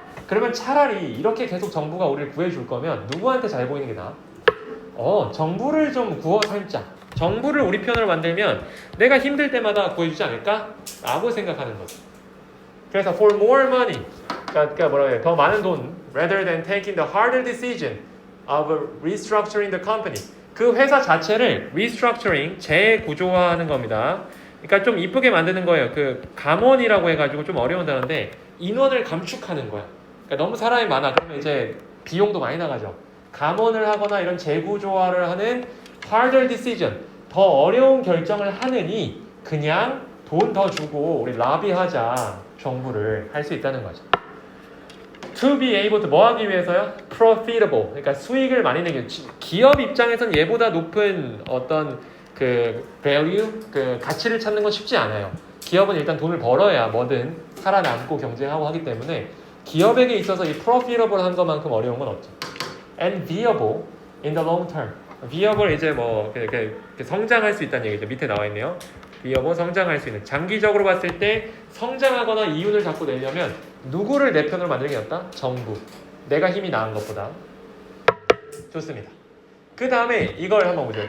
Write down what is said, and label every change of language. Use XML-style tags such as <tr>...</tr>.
<ko>그러면 차라리 이렇게 계속 정부가 우리를 구해줄 거면 누구한테 잘 보이는 게 나아? 정부를 좀 구워 살자. 정부를 우리 편으로 만들면 내가 힘들 때마다 구해주지 않을까? 라고 생각하는 거죠. 그래서</ko> <en>for more money,</en> <ko>그러니까 뭐라고 해요? 더 많은 돈,</ko> <en>rather than taking the harder decision of restructuring the company.</en> <ko>그 회사 자체를 restructuring, 재구조화하는 겁니다. 그러니까 좀 이쁘게 만드는 거예요. 그 감원이라고 해가지고 좀 어려운 단어인데 인원을 감축하는 거야. 그러니까 너무 사람이 많아. 그러면 이제 비용도 많이 나가죠. 감원을 하거나 이런 재구조화를 하는 harder decision, 더 어려운 결정을 하느니 그냥 돈 더 주고 우리 라비하자 정부를 할 수 있다는 거죠.</ko> <en>To be able to</en> <ko>뭐 하기 위해서요?</ko> <en>Profitable.</en> <ko>그러니까 수익을 많이 내기. 기업 입장에선 얘보다 높은 어떤 그 value, 그 가치를 찾는 건 쉽지 않아요. 기업은 일단 돈을 벌어야 뭐든 살아남고 경쟁하고 하기 때문에 기업에게 있어서 이 profitable 한 것만큼 어려운 건 없죠.</ko> <en>And viable in the long term.</en> <ko>viable 이제 뭐 이렇게 성장할 수 있다는 얘기죠. 밑에 나와 있네요. viable 성장할 수 있는. 장기적으로 봤을 때 성장하거나 이윤을 자꾸 내려면 누구를 내 편으로 만들게 겠다? 정부. 내가 힘이 나은 것보다. 좋습니다. 그 다음에 이걸 한번 보죠.</ko>